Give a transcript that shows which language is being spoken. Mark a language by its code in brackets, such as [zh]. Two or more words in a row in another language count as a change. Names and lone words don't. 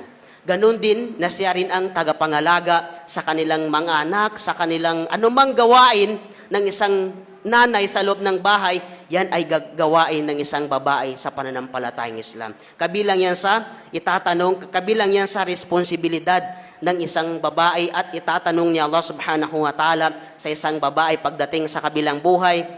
[tl] Ganon din na siya rin ang tagapangalaga sa kanilang mga anak, sa kanilang anumang gawain ng isang nanay sa loob ng bahay, yan ay gawain ng isang babae sa pananampalatayang Islam. Kabilang yan sa responsibilidad ng isang babae at itatanong niya [ar] الله سبحانه وتعالى [tl] sa isang babae pagdating sa kabilang buhay.